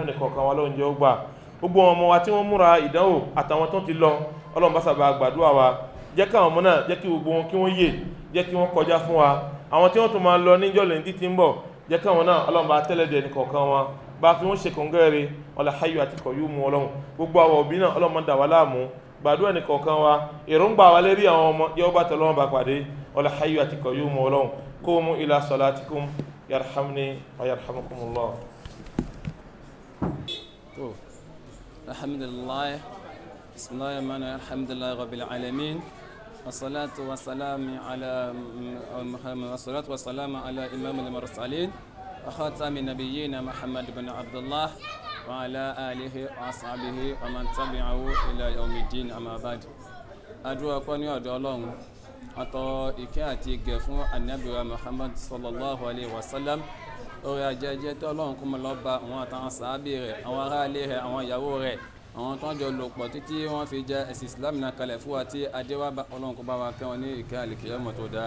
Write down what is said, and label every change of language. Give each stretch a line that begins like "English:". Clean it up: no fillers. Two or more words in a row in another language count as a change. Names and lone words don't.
Yoruba: nìkọ̀ọ̀kan wa Ọlọ́run jẹ́ ó gbà gbogbo ọmọ wa tí wọ́n múra ìdánwò àtàwọn tó ti lọ Ọlọ́run bá sábà gbàdúrà wa jẹ́ káwọn ọmọ náà jẹ́ kí gbogbo wọn kí wọ́n yè jẹ́ kí wọ́n kọjá fún wa àwọn tí wọ́n tún máa lọ níjọ́ lẹ́yìn tí ń bọ̀ jẹ́ káwọn náà Ọlọ́run bá tẹ́lẹ̀dẹ̀ nìkọ̀ọ̀kan wọn bá fi wọ́n ṣe kọ̀ǹgẹ́rẹ́ ọlá hayyu àti kọ̀ yóò mú Ọlọ́run gbogbo àwọn òbí náà Ọlọ́run má dà wá láàmú gbàdúrà nìkọ̀ọ̀kan wa èròǹgbà wa lérí àwọn ọmọ yóò bá tẹ̀lọ́wọ́n bá pàdé ọlá hayyu àti kọ̀ yóò mú Ọlọ́run
Arabic: قوموا إلى صلاتكم يرحمني ويرحمكم الله. الحمد لله، بسم الله الرحمن الرحيم، الحمد لله رب العالمين، والصلاة والسلام على محمد، والصلاة والسلام على إمام المرسلين وخاتم النبيين محمد بن عبد الله وعلى آله وأصحابه ومن تبعه إلى يوم الدين، أما بعد.
Yoruba: Àdúrà kọ́ ní ọ̀dọ̀ Ọlọ́run àtọ̀ ìkẹ́ àti ìgẹ̀ fún Ànábì wa Muhammad
Arabic: صلى الله عليه وسلم
Yoruba: orí ajẹ́jẹ́ tí Ọlọ́run kó mọ́ lọ bá àwọn àtàwọn sàábì rẹ̀ àwọn ará ilé rẹ̀ àwọn ìyàwó rẹ̀ àwọn tó ń jọ lò pọ̀ títí wọ́n fi jẹ́ ẹ̀sìn Islam náà kalẹ̀ fún wa tí adéwà Ọlọ́run kó bá wa kẹ́ wọn ní ìkẹ́ àlìkìyàmọ̀ tó dáa.